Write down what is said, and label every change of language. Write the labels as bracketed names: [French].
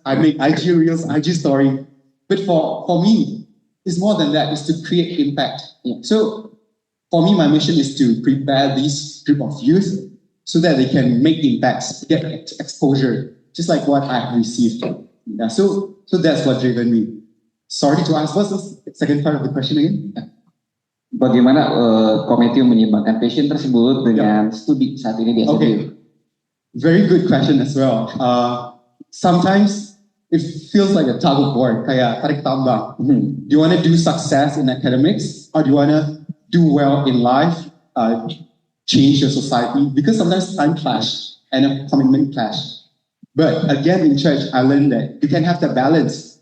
[English] I make IG Reels, IG Story. But for me, it's more than that. It's to create impact. So for me, my mission is to prepare this group of youth so that they can make impacts, get exposure, just like what I have received. Yeah, so that's what driven me. Sorry to ask, what's the second part of the question again? [Indonesian] Bagaimana Kometio menyimbangkan passion tersebut dengan studi saat ini di SMU? [English] Okay, very good question as well. Sometimes it feels like a tug of war, [Indonesian] kayak tarik tambang. [English] Do you want to do success in academics, or do you want to do well in life, change your society? Because sometimes time clash and a commitment clash. But again, in church, I learned that you can have the balance.